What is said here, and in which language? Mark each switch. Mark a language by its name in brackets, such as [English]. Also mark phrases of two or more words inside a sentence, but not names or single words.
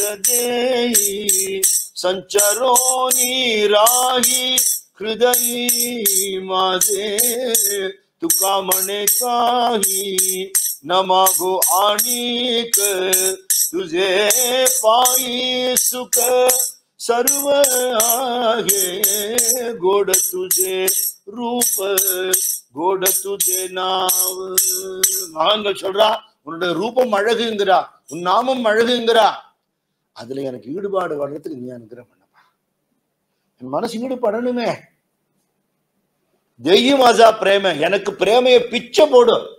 [Marathi] देई संचरोनी राही हृदयी माझे तुका म्हणे काही न मागो आणिक तुझे पायी सुख सर्व आहे गोड तुझे रूप गोड तुझे नाव. [Tamil] மகான்கள் சொல்றா, உன்னுடைய ரூபம் அழகுங்கிறா, உன் நாமம் அழகுங்கிறா, அதுல எனக்கு ஈடுபாடு வர்றதுக்கு நீ அனுகிரகம் பண்ணப்பா. என் மனசு ஈடுபடணுமே. தெய்வம் ஆசா பிரேம, எனக்கு பிரேமைய பிச்சை போடு.